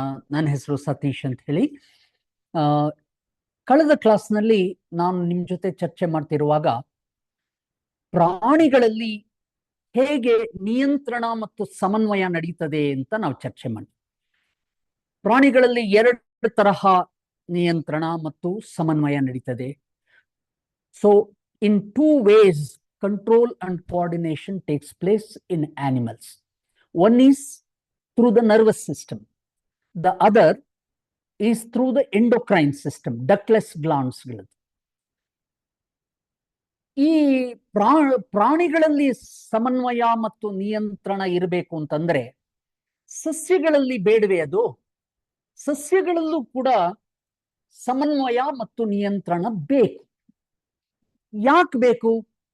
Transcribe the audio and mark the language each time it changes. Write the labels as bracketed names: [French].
[Kannada] ನನ್ನ ಹೆಸರು ಸತೀಶ್ ಅಂತ ಹೇಳಿ. ಕಳೆದ ಕ್ಲಾಸ್ನಲ್ಲಿ ನಾನು ನಿಮ್ಮ ಜೊತೆ ಚರ್ಚೆ ಮಾಡ್ತಿರುವಾಗ ಪ್ರಾಣಿಗಳಲ್ಲಿ ಹೇಗೆ ನಿಯಂತ್ರಣ ಮತ್ತು ಸಮನ್ವಯ ನಡೀತದೆ ಅಂತ ನಾವು ಚರ್ಚೆ ಮಾಡಿ. ಪ್ರಾಣಿಗಳಲ್ಲಿ ಎರಡು ತರಹ ನಿಯಂತ್ರಣ ಮತ್ತು ಸಮನ್ವಯ ನಡೀತದೆ. [English] So in two ways control and coordination takes place in animals. One is through the nervous system, the other is through the endocrine system, ductless glands. [Kannada] ಈ ಪ್ರಾಣಿಗಳಲ್ಲಿ ಸಮನ್ವಯ ಮತ್ತು ನಿಯಂತ್ರಣ ಇರಬೇಕು ಅಂತಂದ್ರೆ ಸಸ್ಯಗಳಲ್ಲಿ ಬೇಡವೆ ಅದು? ಸಸ್ಯಗಳಲ್ಲೂ ಕೂಡ ಸಮನ್ವಯ ಮತ್ತು ನಿಯಂತ್ರಣ ಬೇಕು. ಯಾಕೆ ಬೇಕು?